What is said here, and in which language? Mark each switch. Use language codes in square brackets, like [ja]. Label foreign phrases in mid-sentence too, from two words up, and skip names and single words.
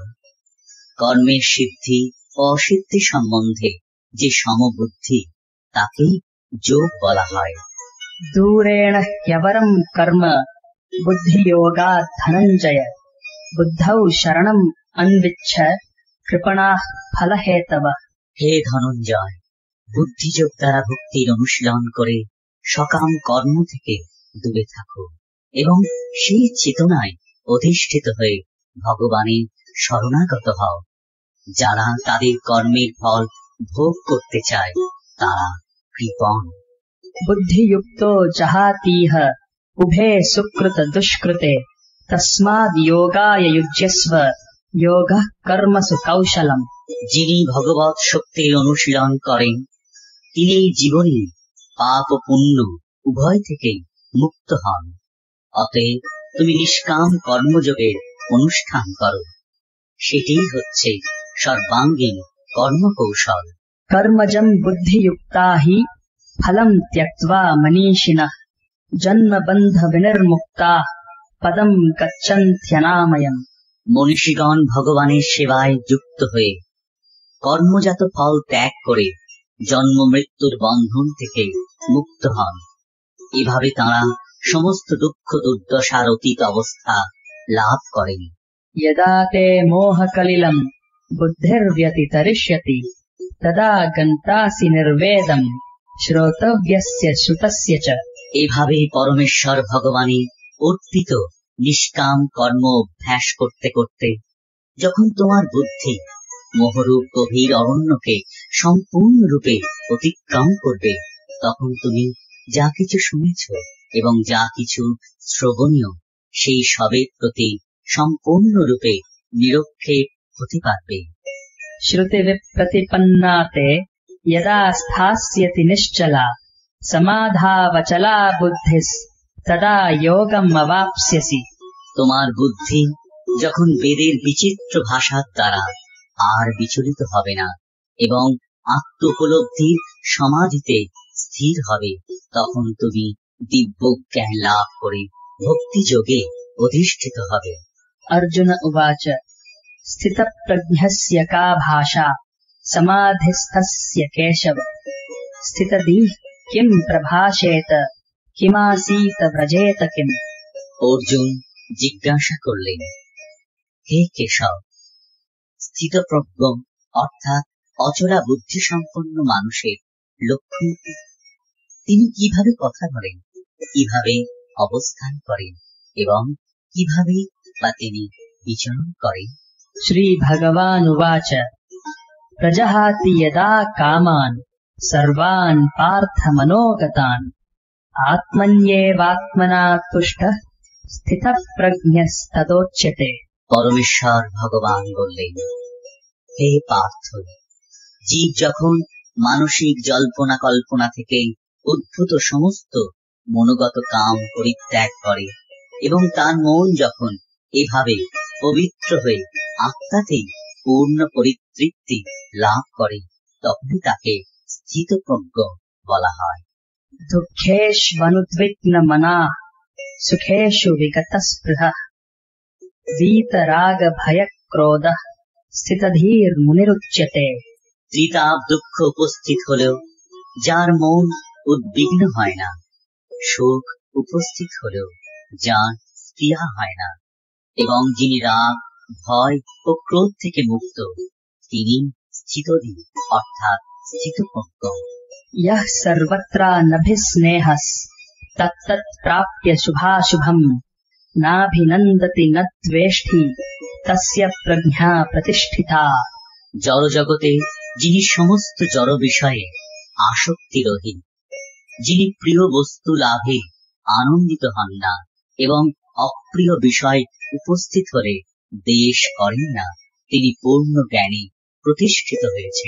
[bn] কর্মের সিদ্ধি ও অসিদ্ধি সম্বন্ধে যে সমবুদ্ধি তাকেই যোগ বলা হয়। [sa] दूरेण ह्यवरम् कर्म बुद्धियोगात् धनञ्जय बुद्धौ शरणम् अन्विच्छ कृपणाः फलहेतवः। [bn] হে ধনঞ্জয়, বুদ্ধিযোগ দ্বারা ভক্তির অনুশীলন করে সকাম কর্ম থেকে দূরে থাকো এবং সেই চেতনায় অধিষ্ঠিত হয়ে ভগবানের শরণাগত হও। যারা তাদের কর্মের ফল ভোগ করতে চায় তারা কৃপণ। [sa] बुद्धियुक्तो जहातीह उभे सुकृत दुष्कृते तस्माद् योगाय युज्यस्व योगः कर्मसु कौशलम्। [bn] যিনি ভগবৎ শক্তির অনুশীলন করেন তিনি জীবনে পাপ ও পুণ্য উভয় থেকে মুক্ত হন। অতএব তুমি নিষ্কাম কর্মযোগের অনুষ্ঠান করো, সেটিই হচ্ছে সর্বাঙ্গীন কর্মকৌশল। [sa] कर्मजम् बुद्धियुक्ता हि फलम् त्यक्त्वा मनीषिणः जन्मबन्ध विनिर्मुक्ताः पदम् गच्छन्त्यनामयम्। [bn] মনীষীগণ ভগবানের সেবায় যুক্ত হয়ে কর্মজাত ফল ত্যাগ করে জন্ম মৃত্যুর বন্ধন থেকে মুক্ত হন। এভাবে তাঁরা সমস্ত দুঃখ দুর্দশার অতীত অবস্থা লাভ করেন। [sa] यदा ते मोहकलिलम् बुद्धिर्व्यतितरिष्यति तदा गन्तासि निर्वेदम् श्रोतव्यस्य श्रुतस्य च। [bn] এভাবে পরমেশ্বর ভগবানের অর্পিত নিষ্কাম কর্ম অভ্যাস করতে করতে যখন তোমার বুদ্ধি মোহরূপ গভীর অরণ্যকে সম্পূর্ণরূপে অতিক্রম করবে তখন তুমি যা কিছু শুনেছ এবং যা কিছু শ্রবণীয় সেই সবের প্রতি সম্পূর্ণরূপে নিরক্ষেপ হতে পারবে। [sa] श्रुतिविप्रतिपन्ना ते यदा स्थास्यति निश्चला समाधावचला बुद्धिस् तदा योगम् अवाप्स्यसि। [bn] তোমার বুদ্ধি যখন বেদের বিচিত্র ভাষার দ্বারা আর বিচলিত হবে না এবং আত্ম উপলব্ধির সমাধিতে স্থির হবে, তখন তুমি দিব্য জ্ঞান লাভ করে ভক্তি যোগে অধিষ্ঠিত হবে। [sa] अर्जुन उवाच स्थितप्रज्ञस्य का भाषा समाधिस्थस्य केशव स्थितधीः किं प्रभाषेत किमासीत व्रजेत किम्। [bn] অর্জুন জিজ্ঞাসা করলেন, হে কেশব, স্থিতপ্রজ্ঞ অর্থাৎ অচলা বুদ্ধি সম্পন্ন মানুষের লক্ষণ কি? তিনি কিভাবে কথা বলেন, কিভাবে অবস্থান করেন এবং কিভাবে বা তিনি বিচরণ করেন? [sa] श्री भगवानुवाच प्रजहाति यदा कामान् सर्वान् पार्थ मनोगतान् आत्मन्येवात्मना तुष्टः स्थितप्रज्ञस्तदोच्यते। [bn] পরমেশ্বর ভগবান বললেন, হে পার্থ, জীব যখন মানসিক জল্পনা কল্পনা থেকে উদ্ভূত সমস্ত মনোগত কাম পরিত্যাগ করে এবং তার মন যখন এভাবে পবিত্র হয়ে আত্মাতেই পূর্ণ পরিতৃপ্তি লাভ করে, তখনই তাকে স্থিতপ্রজ্ঞ বলা হয়। [sa] दुःखेष्वनुद्विग्नमनाः सुखेषु विगतस्पृहः वीतरागभयक्रोधः स्थितधीर्मुनिरुच्यते। [bn] ত্রিতাপ দুঃখ উপস্থিত হলেও যার মন উদ্বিগ্ন হয় না, সুখ উপস্থিত হলেও যার স্পৃহা হয় না, এবং যিনি রাগ ভয় ও ক্রোধ থেকে মুক্ত, তিনি স্থিতধীর অর্থাৎ স্থিতপ্রজ্ঞ। [sa] यः सर्वत्रानभिस्नेहः तत्तत् प्राप्य शुभाशुभम् नाभिनन्दति न द्वेष्टि तस्य प्रज्ञा प्रतिष्ठिता। [bn] জড় জগতে যিনি সমস্ত জড় বিষয়ে আসক্তিরহিত, যিনি প্রিয় বস্তু লাভে আনন্দিত হন না এবং অপ্রিয় বিষয় উপস্থিত হলে দ্বেষ করেন না, তিনি পূর্ণ জ্ঞানে প্রতিষ্ঠিত হয়েছেন।